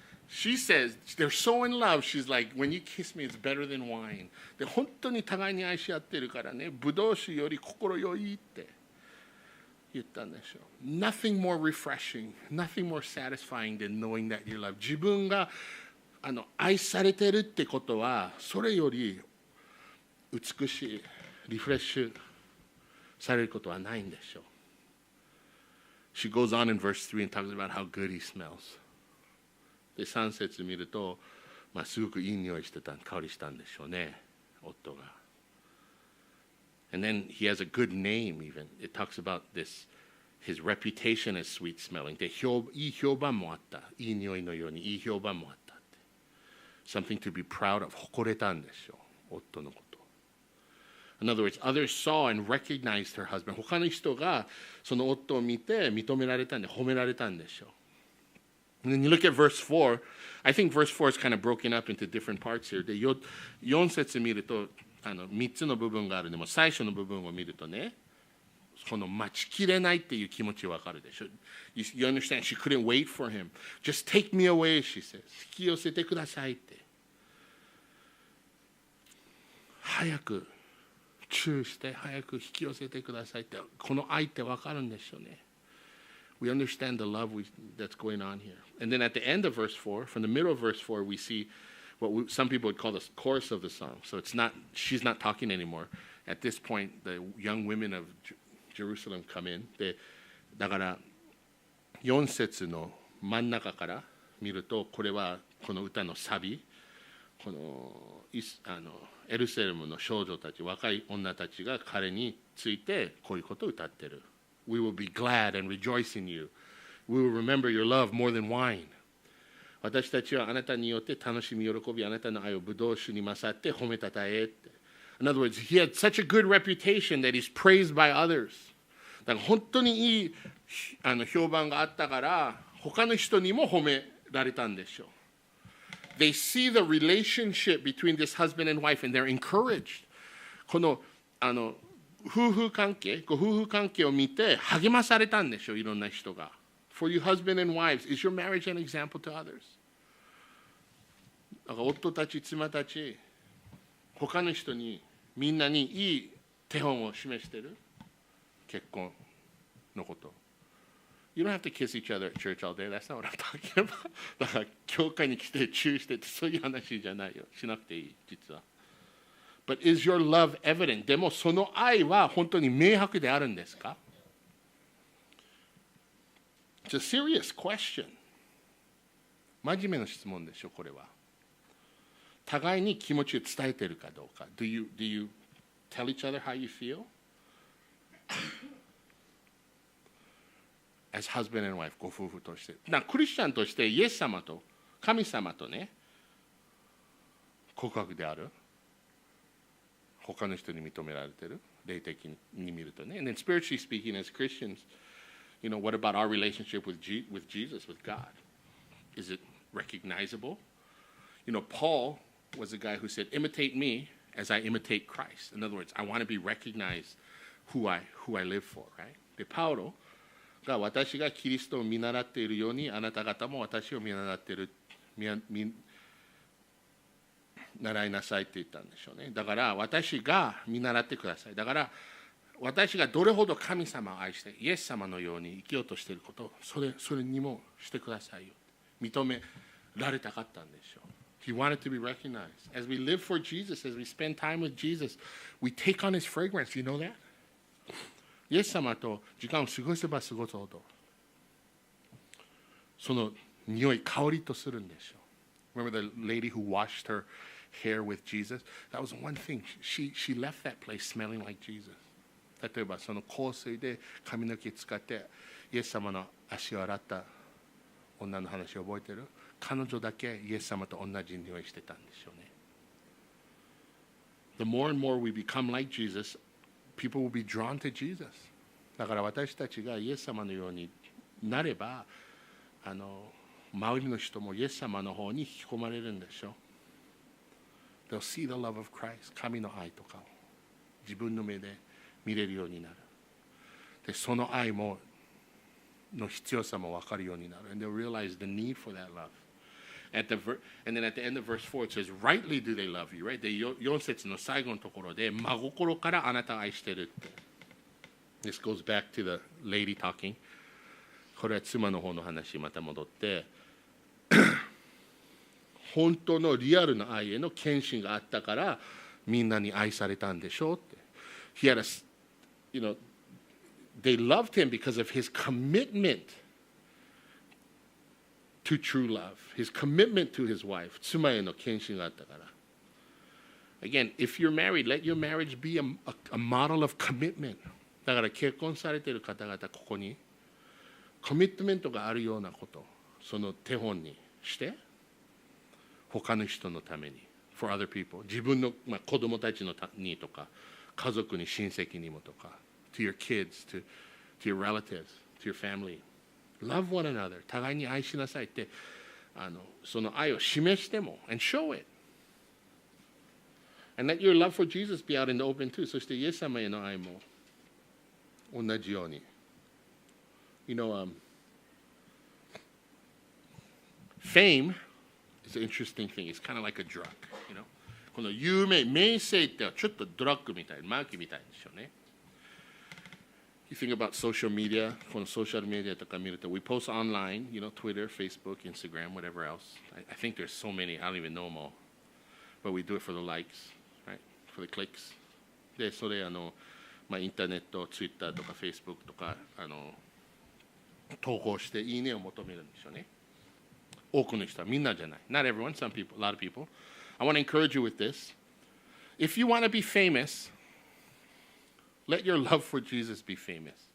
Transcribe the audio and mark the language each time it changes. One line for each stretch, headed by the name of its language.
English: She says, they're so in love, she's like, when you kiss me, it's better than wine.
Japanese: で、本当に互いに愛し合ってるからね、ブドウ酒より心よいって言ったんでしょう。
English: Nothing more refreshing, nothing more satisfying than knowing that you're loved.
Japanese: 自分が愛されてるってことは、それより美しい、リフレッシュされることはないんでしょう。
English: She goes on in verse 3 and talks about how good he smells.
Japanese: で3節見ると、すごくいい匂いしてた、香りしたんでしょうね、夫が。
English: And then he has a good name even. It talks about this, his reputation as sweet smelling.
Japanese: で、いい評判もあった。いい匂いのようにいい評判もあったって。
English: Something to be proud of.
Japanese: 誇れたんでしょう、夫のこと。
English: In other words, others saw and recognized her husband.
Japanese: 他の人がその夫を見て認められたんで、褒められたんでしょう。
English: And then you look at verse 4. I think verse 4 is kind of broken up into different parts here.
Japanese: で、4節見ると、3つの部分があるでも、最初の部分を見るとね、この待ちきれないっていう気持ちわかるでしょ。
English: You understand? She couldn't wait for him. Just take me away, she says.
Japanese: 引き寄せてくださいって。早くチューして早く引き寄せてくださいって、この愛ってわかるんでしょうね。
English: We understand the love that's going on here. And then at the end of verse 4, from the middle of verse 4, we see some people would call the chorus of the song. So she's not talking anymore. At this point, the young women of Jerusalem come in.
Japanese: だから4節の真ん中から見ると、これはこの歌のサビ、このエルサレムの少女たち、若い女たちが彼についてこういうことを歌ってる。
English: We will be glad and rejoice in you. We will remember your love more than wine.
Japanese: 私たちはあなたによって楽しみ喜び、あなたの愛をブドウ酒に勝って褒めたたえって。
English: In other words, he had such a good reputation that he's praised by others.
Japanese: だから本当にいい評判があったから、他の人にも褒められたんでしょう。
English: They see the relationship between this husband and wife and they're encouraged.
Japanese: この夫婦関係を見て励まされたんでしょう、いろんな人が。
English: For you husband and wives, is your marriage an example to others?
Japanese: だから夫たち、妻たち、他の人に、みんなにいい手本を示している結婚のこと。
English: You don't have to kiss each other at church all day. That's not what I'm talking about.
Japanese: だから教会に来てチューしてってそういう話じゃないよ。しなくていい、実は。
English: But is your love evident?
Japanese: でもその愛は本当に明白であるんですか？
English: It's a serious question.
Japanese: 真面目な質問でしょ、これは。互いに気持ちを伝えているかどうか。
English: Do you tell each other how you feel? As husband and wife,
Japanese: ご夫婦として。クリスチャンとしてイエス様と神様とね、告白である。他の人に認められている。霊的に見るとね。
English: And then spiritually speaking, as Christians, what about our relationship with Jesus, with God? Is it recognizable? Paul was a guy who said, imitate me as I imitate Christ. In other words, I want to be recognized who I live for, right?
Japanese: で、パウロが私がキリストを見習っているように、あなた方も私を見習っている、習いなさいって言ったんでしょうね。だから私が見習ってください。だから私がどれほど神様を愛してイエス様のように生きようとしていること、それにもしてくださいよ。認められたかったんでしょう。
English: He wanted to be recognized. As we live for Jesus, as we spend time with Jesus, we take on his fragrance. You know that?
Japanese: イエス様と時間を過ごせば過ごすほど、その匂い、香りとするんでしょう。
English: Remember the lady who washed her hair with Jesus? That was one thing. She left that place smelling like Jesus.
Japanese: 例えばその香水で髪の毛使ってイエス様の足を洗った女の話を覚えてる？彼女だけイエス様と同じ匂いしてたんでしょうね。
English: The more and more we become like Jesus, people will be drawn to Jesus.
Japanese: だから私たちがイエス様のようになれば、周りの人もイエス様の方に引き込まれるんでしょう。
English: They'll see the love of Christ.
Japanese: 神の愛とかを自分の目で見れるようになる。で、その愛の必要さも分かるようになる。
English: And they'll realize the need for that love. And then at the end of verse 4 it says, rightly do they love you, right?
Japanese: で、4節の最後のところで、真心からあなたを愛してるって。
English: This goes back to the lady talking.
Japanese: これは妻の方の話また戻って、本当のリアルな愛への献身があったから、みんなに愛されたんでしょうって。
English: He had they loved him because of his commitment to true love, his commitment to his wife.
Japanese: 妻への献身があったから。
English: Again, if you're married, let your marriage be a model of commitment.
Japanese: だから結婚されている方々、ここにコミットメントがあるようなこと、その手本にして、他の人のために、
English: for other people、
Japanese: 自分の、子供たちのにとか、家族に、親戚にもとか、
English: to your kids, to your relatives, to your family. Love one another.
Japanese: 互いに愛しなさいって、その愛を示しても、
English: and show it. And let your love for Jesus be out in the open too.
Japanese: そしてイエス様への愛も同じように。
English: Fame is an interesting thing. It's kind of like a drug.
Japanese: この名声ってちょっとドラッグみたい、マーキーみたいでしょうね。
English: You think about social media,
Japanese: このソーシャルメディアとか見ると、
English: we post online, Twitter, Facebook, Instagram, whatever else. I think there's so many, I don't even know them all. but we do it for the likes, right? For the clicks.
Japanese: で、それインターネット、ツイッターとかフェイスブックとか投稿していいねを求めるんでしょうね。多くの人はみんなじゃない。
English: Not everyone, some people, a lot of people. I want to encourage you with this. If you want to be famous, let your love for Jesus be famous.